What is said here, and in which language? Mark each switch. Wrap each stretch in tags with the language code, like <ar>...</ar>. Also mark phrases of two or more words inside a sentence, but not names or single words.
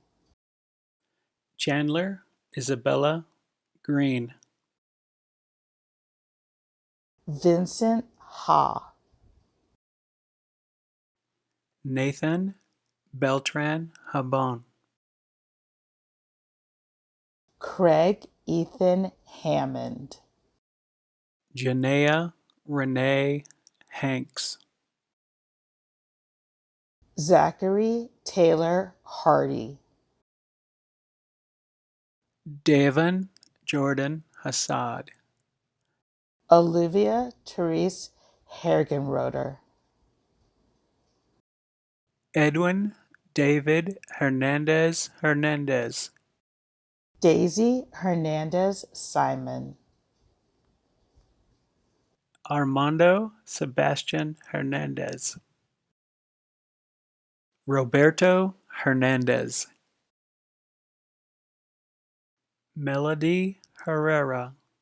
<en>Chandler Isabella Green. Vincent Ha. Nathan Beltran Habon. Craig Ethan Hammond, Janaea Renee Hanks, Zachary Taylor Hardy, Devon Jordan Hassad, Olivia Therese Hergenroder, Edwin David Hernandez Hernandez, Daisy Hernandez Simon, Armando Sebastian Hernandez, Roberto Hernandez, Melody Herrera,</en>